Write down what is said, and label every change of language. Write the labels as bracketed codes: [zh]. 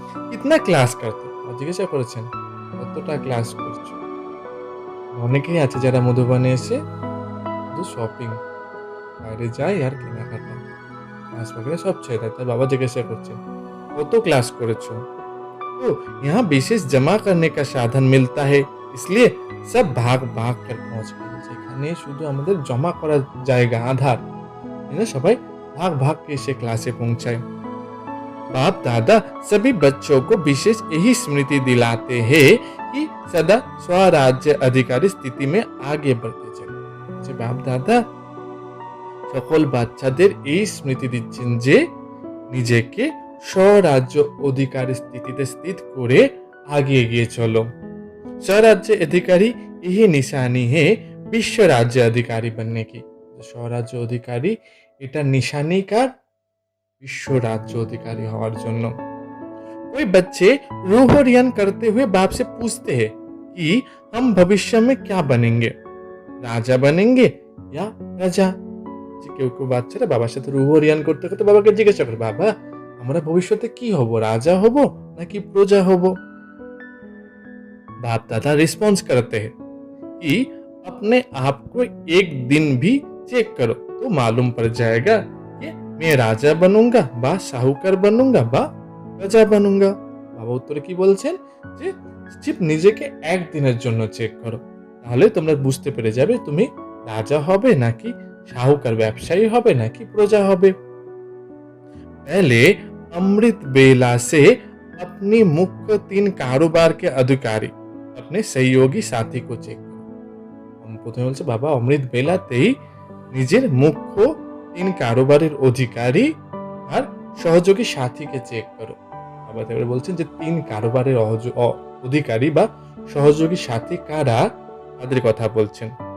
[bn] কিতনা class করতে, জিজ্ঞাসা করেছেন কতটা ক্লাস করছো। অনেকেই আছে যারা মধুবনে এসে শুধু শপিং, বাইরে যায় আর কেনাকাটা, ক্লাস [hi] वगैरह सब [bn] ছেড়ে দেয়। তাই বাবা জিজ্ঞাসা করছেন কত ক্লাস করেছো। [hi] तो यहाँ विशेष जमा करने का साधन मिलता है, इसलिए सब भाग भाग कर पहुंच गए, [bn] যেখানে শুধু আমাদের জমা করার জায়গা আধার, সবাই [hi] भाग भाग के से क्लासे पहुंचाए। बाप दादा सभी बच्चों को विशेष यही स्मृति दिलाते हैं कि सदा स्वराज्य अधिकारी स्थिति में आगे बढ़ते चले। [bn] যে বাপ দাদা সকল বাচ্চাদের এই স্মৃতি দিচ্ছেন যে নিজেকে স্বরাজ্য অধিকারী স্থিতিতে স্থিত করে আগে এগিয়ে চলো। [hi] स्वराज्य अधिकारी यही निशानी है विश्व राज्य अधिकारी बनने की। [bn] স্বরাজ্য অধিকারী এটা নিশানি কার, বিশ্ব রাজ্য অধিকারী হওয়ার জন্য। [hi] कोई बच्चे रूहरियान करते हुए बाप से पूछते हैं कि हम भविष्य में क्या बनेंगे, राजा बनेंगे या प्रजा। [bn] কেউ কেউ বাচ্চারা বাবার সাথে রুহরিয়ান করতে করতে বাবাকে জিজ্ঞাসা করে, বাবা আমরা ভবিষ্যতে কি হব, রাজা হব নাকি প্রজা হব। [hi] बाप दादा रिस्पॉन्स करते हैं कि अपने आप को एक दिन भी चेक करो तो मालूम पड़ जाएगा कि मैं राजा बनूंगा बा साहूकार बनूंगा बा प्रजा बनूंगा। [bn] বাবা উত্তরে কি বলছেন যে চিপ নিজেকে একদিনের জন্য চেক করো, তাহলে তোমরা বুঝতে পেরে যাবে তুমি রাজা হবে নাকি সাহুকার, ব্যবসায়ী হবে নাকি প্রজা হবে। [hi] पहले अमृत बेला से अपनी मुख्य 3 कारोबार के अधिकारी अपने सहयोगी साथी को [bn] চেক করো। প্রথমে বলছে বাবা অমৃত বেলাতেই নিজের মুখ্য 3 কারোবারের অধিকারী আর সহযোগী সাথীকে চেক করো। বাবা তারপরে বলছেন যে 3 কারোবারের অধিকারী বা সহযোগী সাথী কারা, তাদের কথা বলছেন।